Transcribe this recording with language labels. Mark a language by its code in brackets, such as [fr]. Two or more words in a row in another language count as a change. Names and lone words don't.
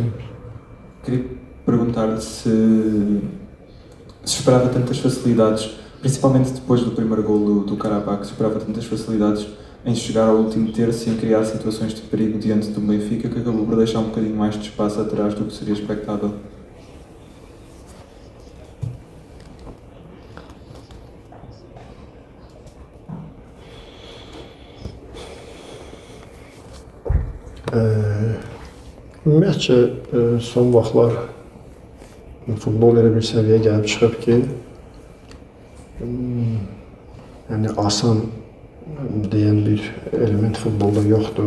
[pt] Queria perguntar-lhe se esperava tantas facilidades, principalmente depois do primeiro gol do Karabakh, se esperava tantas facilidades em chegar ao último terço e em criar situações de perigo diante do Benfica, que acabou por deixar um bocadinho mais de espaço atrás do que seria expectável. [az] Ümumiyyətcə, son vaxtlar futbol elə bir səviyyəyə gəlib çıxıb ki, yəni asan deyən bir element futbolda yoxdur.